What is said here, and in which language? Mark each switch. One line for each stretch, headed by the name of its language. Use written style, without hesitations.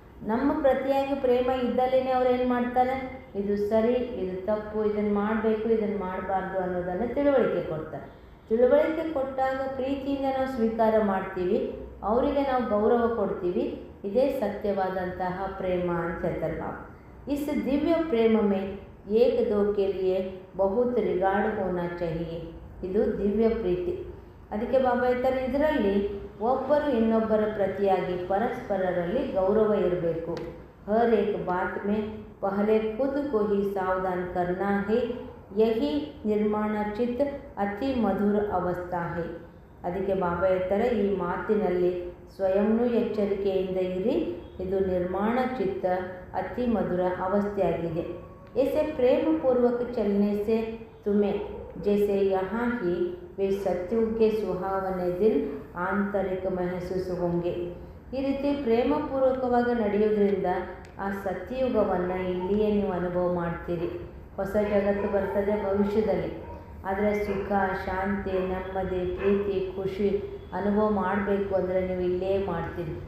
Kannada: ನಮ್ಮ ಪ್ರತಿಯಾಗಿ ಪ್ರೇಮ ಇದ್ದಲ್ಲೇ ಅವ್ರು ಏನು ಮಾಡ್ತಾರೆ, ಇದು ಸರಿ ಇದು ತಪ್ಪು, ಇದನ್ನು ಮಾಡಬೇಕು ಇದನ್ನು ಮಾಡಬಾರ್ದು ಅನ್ನೋದನ್ನು ತಿಳುವಳಿಕೆ ಕೊಡ್ತಾರೆ. ತಿಳುವಳಿಕೆ ಕೊಟ್ಟಾಗ ಪ್ರೀತಿಯಿಂದ ನಾವು ಸ್ವೀಕಾರ ಮಾಡ್ತೀವಿ, ಅವರಿಗೆ ನಾವು ಗೌರವ ಕೊಡ್ತೀವಿ. ಇದೇ ಸತ್ಯವಾದಂತಹ ಪ್ರೇಮ ಅಂತ ಹೇಳ್ತಾರೆ ಬಾಬಾ.
Hindi: इस दिव्य प्रेम में एक दो के लिए बहुत रिगार्ड होना चाहिए.
Kannada: ಇದು ದಿವ್ಯ ಪ್ರೀತಿ. ಅದಕ್ಕೆ ಬಾಬಾ ಹೇಳ್ತಾರೆ, ಇದರಲ್ಲಿ ಒಬ್ಬರು ಇನ್ನೊಬ್ಬರ ಪ್ರತಿಯಾಗಿ ಪರಸ್ಪರರಲ್ಲಿ ಗೌರವ ಇರಬೇಕು.
Hindi: हर एक बात में पहले खुद को ही सावधान करना है. यही ನಿರ್ಮಾಣ ಚಿತ್ತ ಅತಿ ಮಧುರ ಅವಸ್ಥಾ है.
Kannada: ಅದಕ್ಕೆ ಬಾಬಾ ಹೇಳ್ತಾರೆ, ಈ ಮಾತಿನಲ್ಲಿ ಸ್ವಯಂನೂ ಎಚ್ಚರಿಕೆಯಿಂದ ಇರಿ. ಇದು ನಿರ್ಮಾಣ ಚಿತ್ತ ಅತಿ ಮಧುರ ಅವಸ್ಥೆಯಾಗಿದೆ.
Hindi: ऐसे प्रेम पूर्वक चलने से तुम्हें जैसे यहाँ ही वे सत्युग के सुहावने दिन आंतरिक महसूस होंगे.
Kannada: ಈ ರೀತಿ ಪ್ರೇಮಪೂರ್ವಕವಾಗಿ ನಡೆಯೋದ್ರಿಂದ ಆ ಸತ್ಯಯುಗವನ್ನು ಇಲ್ಲಿಯೇ ನೀವು ಅನುಭವ ಮಾಡ್ತೀರಿ. ಹೊಸ ಜಗತ್ತು ಬರ್ತದೆ ಭವಿಷ್ಯದಲ್ಲಿ, ಆದರೆ ಸುಖ, ಶಾಂತಿ, ನೆಮ್ಮದಿ, ಪ್ರೀತಿ, ಖುಷಿ ಅನುಭವ ಮಾಡಬೇಕು ಅಂದರೆ ನೀವು ಇಲ್ಲೇ ಮಾಡ್ತೀರಿ.